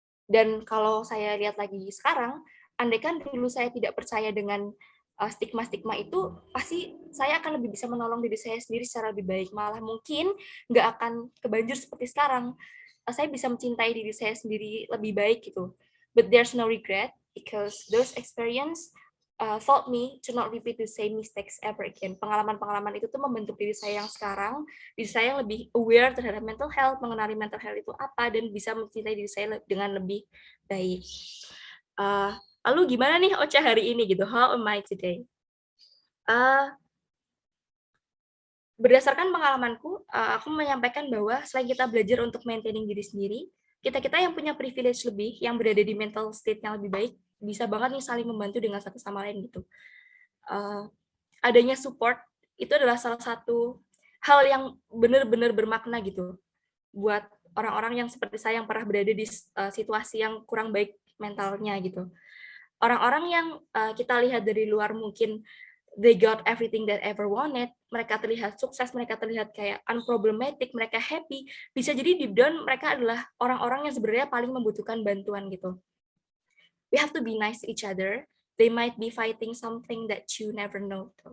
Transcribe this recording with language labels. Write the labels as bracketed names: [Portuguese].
[Indonesian] Dan kalau saya lihat lagi sekarang, andaikan dulu saya tidak percaya dengan stigma-stigma itu, pasti saya akan lebih bisa menolong diri saya sendiri secara lebih baik. Malah mungkin nggak akan kebanjir seperti sekarang. Saya bisa mencintai diri saya sendiri lebih baik gitu. [English] But there's no regret because those experience taught me to not repeat the same mistakes ever again. [Indonesian] Pengalaman-pengalaman itu tuh membentuk diri saya yang sekarang, diri saya yang lebih aware terhadap mental health, mengenali mental health itu apa, dan bisa mencintai diri saya dengan lebih baik. Uh, Lalu gimana nih Ocha hari ini gitu? [English] How am I today? [Indonesian] Berdasarkan pengalamanku, aku menyampaikan bahwa selain kita belajar untuk maintaining diri sendiri, kita-kita yang punya privilege lebih, yang berada di mental state yang lebih baik, bisa banget nih saling membantu dengan satu sama lain gitu. Adanya support itu adalah salah satu hal yang benar-benar bermakna gitu buat orang-orang yang seperti saya yang pernah berada di situasi yang kurang baik mentalnya gitu. Orang-orang yang kita lihat dari luar mungkin [English] they got everything that ever wanted, [Indonesian] mereka terlihat sukses, mereka terlihat kayak unproblematic, mereka happy, bisa jadi deep down mereka adalah orang-orang yang sebenarnya paling membutuhkan bantuan gitu. [English] We have to be nice to each other. They might be fighting something that you never know.